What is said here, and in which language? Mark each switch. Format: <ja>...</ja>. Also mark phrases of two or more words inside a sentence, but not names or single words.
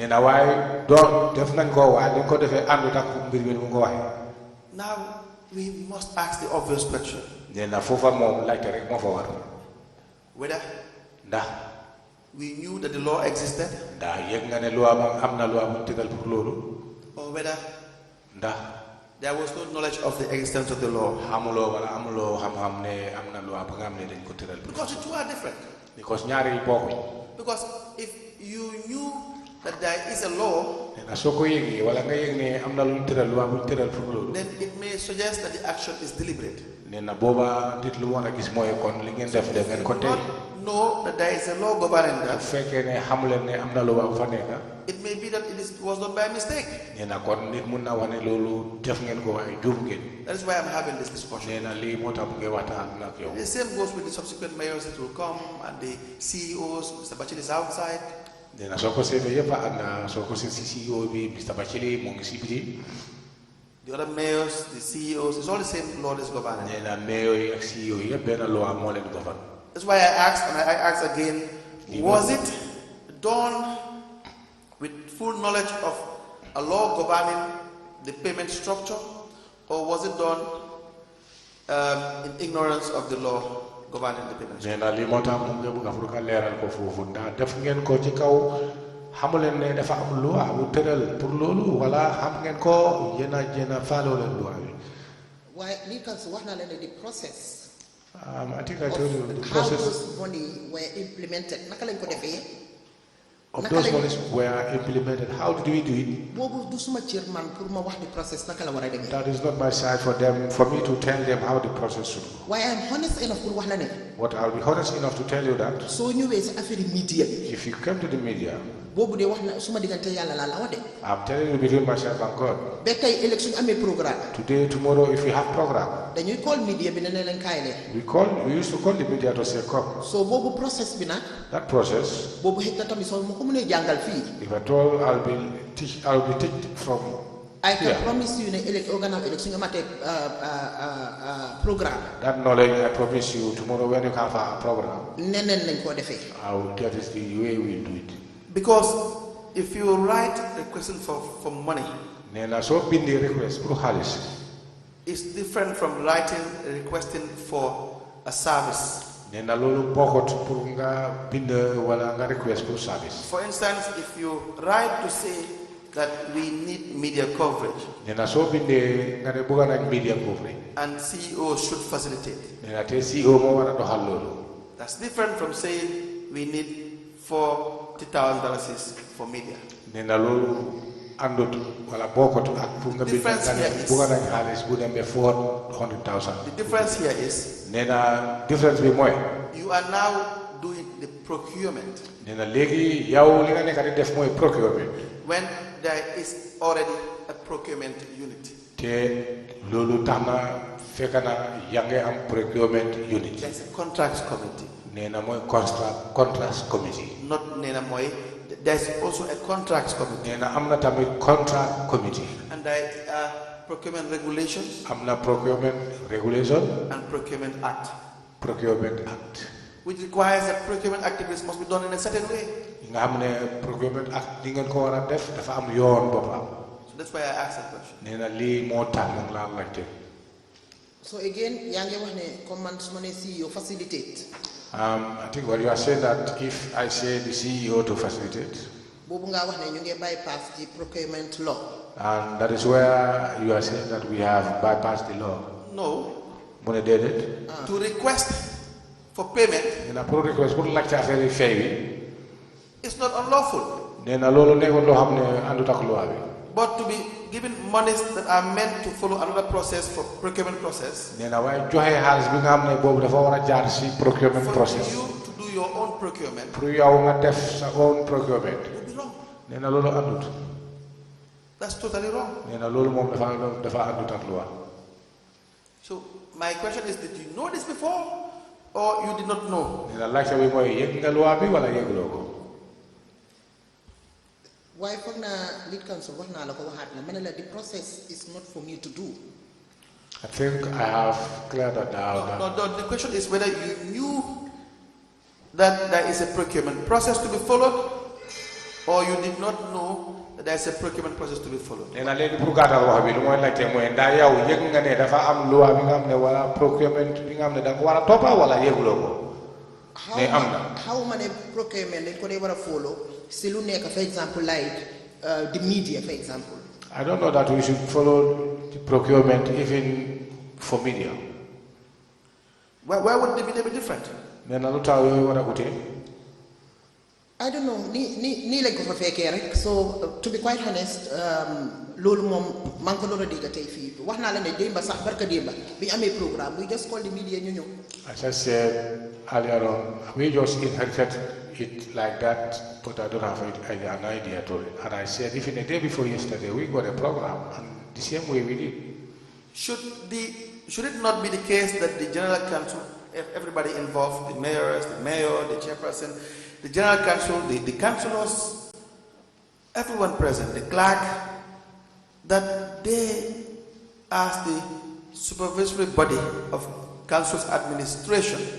<en>Now we must ask the obvious question: whether we knew that the law existed, or whether there was no knowledge of the existence of the law.</en> <wo>xamuloo wala amuloo xam-xam ne am na loi ba nga xam ne dañ ko tëral.</wo> <en>Because the two are different.</en> <wo>because ñaari yi bokkuñ.</wo> <en>Because if you knew that there is a law,</en> <wo>nee na soo ko yëgee wala nga yëg ne am na lu ñu tëral loi bu ñu tëral pour loolu.</wo> <en>then it may suggest that the action is deliberate.</en> <wo>nee na booba nit lu war a gis mooy kon li ngeen def da ngeen ko tey.</wo> <en>Know that there is a law governing</en> <wo>bu</wo> <en>that.</en> <wo>fekkee ne xamuleen ne am na loi bu fa nekk.</wo> <en>It may be that was done by mistake.</en> <wo>nee na kon nit mun na wane loolu def ngeen ko waaye juum ngeen.</wo> <en>That is why I'm having this discussion.</en> <wo>nee na lii moo tax bu ngay waxtaan ak yow.</wo> <en>The same goes with the subsequent mayors that will come and the CEOs. Mr. Bachir is outside.</en> <wo>nee na soo ko seetee yëpp ak na soo ko seet si CEO bi Mr. Bachir mu ngi si biti.</wo> <en>The other mayors, the CEOs, it's all the same law that's governing.</en> <wo>nee na mayor yi ak CEO yi yëpp benn loi moo leen govern.</wo> <en>That's why I asked, and I asked again, was it done with full knowledge of a law governing the payment structure, or was it done in ignorance of the law governing the payment structure?</en> <wo>nee na lii moo tax mu ngi bëgg a pour nga leeral ko foofu ndax def ngeen ko ci kaw xamuleen ne dafa am loi bu tëral pour loolu wala xam ngeen ko yéen a faaloo leen loi bi. waaye lii kan su wax naa leen ne</wo> <en>the process. I think I told you the how process those money were implemented</en> <wo>naka lañ ko defee.</wo> <en>of those monies were implemented. How did we do it?</en> <wo>boobu du suma cër man pour ma wax</wo> <en>the process</en> <wo>naka la war a demee.</wo> <en>That is not my side for me to tell them how the process should go.</en> <wo>waaye</wo> <en>I'm honest enough</en> <wo>pour wax la ne.</wo> <en>But I'll be honest enough to tell you that</en> <wo>soo ñëwee si affaire media bi.</wo> <en>if you come to the media,</en> <wo>boobu de wax na suma diggante yàlla laa la wax de.</wo> <en>I'm telling you between myself and God.</en> <wo>ba tey ëllëg suñu amee programme.</wo> <en>Today, tomorrow, if we have program,</en> <wo>dañuy call media bi ne leen kaay leen.</wo> <en>we used to call the media to say come.</en> <wo>so boobu process bi nag.</wo> <en>That process,</en> <wo>boobu xëy na tamit soo ma ko mënee jàngal fii.</wo> <en>if at all, I'll be teach from. I can promise you</en> <wo>ne ëllëg gannaaw ëllëg suñu amatee programme.</wo> <en>That knowledge, I promise you, tomorrow when you have a program,</en> <wo>neneen lañ koo defee.</wo> <en>that is the way we'll do it. Because if you write requesting for money,</en> <wo>Nena so bindi request pour xaalis.</wo> <en>it's different from writing requesting for a service.</en> <wo>Nena loolu bokkut pour nga bind wala nga request pour service.</wo> <en>For instance, if you write to say that we need media coverage,</en> <wo>Nena so bindee nga ne bëgg nañ</wo> <en>media coverage. and CEO should facilitate.</en> <wo>Nena te CEO moo war a doxal loolu.</wo> <en>That's different from saying we need $40,000 for media.</en> <wo>Nena loolu àndut wala bokkut ak pour nga bind nga ne bëgg nañ xaalis bu dem ba $400,000.</wo> <en>The difference here is</en> <wo>Nena difference bi mooy.</wo> <en>you are now doing the procurement</en> <wo>Nena léegi yow li nga nekk di def mooy procurement.</wo> <en>when there is already a procurement unit.</en> <wo>te loolu tax na fekk na yaa ngi am</wo> <en>procurement unit. There's a contracts committee.</en> <wo>nee na mooy</wo> <en>contracts committee. Not</en> <wo>Nena Moy.</wo> <en>There's also a contracts committee.</en> <wo>nee na am na tamit</wo> <en>contract committee. And there are procurement regulations</en> <wo>am na</wo> <en>procurement regulation. and procurement act. Procurement act. Which requires that procurement activities must be done in a certain way.</en> <wo>nga xam ne</wo> <en>procurement act</en> <wo>li ngeen ko war a def dafa am yoon boppam.</wo> <en>So that's why I asked that question.</en> <wo>nee na lii moo tax nag laa laajte. so again yaa ngi wax ne comme man su ma nee</wo> <en>CEO facilitate. I think what you are saying that if I say the CEO to facilitate.</en> <wo>boobu nga wax ne ñu ngi</wo> <en>bypass the procurement law. And that is where you are saying that we have bypassed the law. No.</en> <wo>mu ne déedéet.</wo> <en>To request for payment</en> <wo>nee na pour request pour laajte affaire yi fay bi.</wo> <en>is not unlawful.</en> <wo>nee na loolu nekkoon loo xam ne àndut ak loi bi.</wo> <en>But to be given monies that are meant to follow another process for procurement process.</en> <wo>nee na waaye joxe xaalis bi nga xam ne boobu dafa war a jaar si procurement</wo> <en>For process. you to do your own procurement</en> <wo>pour yow nga def sa</wo> <en>own procurement. would be wrong.</en> <wo>nee na loolu àndut.</wo> <en>That's totally wrong.</en> <wo>nee na loolu moom dafa àndut ak loi.</wo> <en>So my question is, did you know this before or you did not know?</en> <wo>nee na laajte bi mooy yëg nga loi bi wala yëguloo ko. waaye foog naa</wo> <en>lead counsel</en> <wo>wax naa la ko waxaat na ma ne la</wo> <en>the process is not for me to do. I think I have cleared that out. No, the question is whether you knew that there is a procurement process to be followed or you did not know that there is a procurement process to be followed.</en> <wo>nee na léegi pour gàttal wax bi lu mooy laajte mooy ndax yow yëg nga ne dafa am loi bi nga xam ne wala procurement bi nga xam ne da nga ko war a toppa wala yëguloo ko. ne am na. how ma ne procurement dañ ko dee war a follow si lu nekk</wo> <en>for example like the media for example. I don't know that we should follow the procurement even for media. Why would they be different? I don't know.</en> <wo>Ni lañ ko fa fekkee rek.</wo> <en>So to be quite honest,</en> <wo>loolu moom maa ngi ko doon a dégg tey fii wax naa la ne démba sax barka démba bi ñu amee programme</wo> <en>we just call the media</en> <wo>ñu ñëw.</wo> <en>As I said earlier on, we just inherited it like that, but I don't have an idea at all. And I said, even the day before yesterday, we got a program, and the same way we did. Should it not be the case that the General Council, everybody involved, the mayors, the mayor, the chairperson, the General Council, the councillors, everyone present, the clerk, that they, as the supervisory body of council's administration,</en>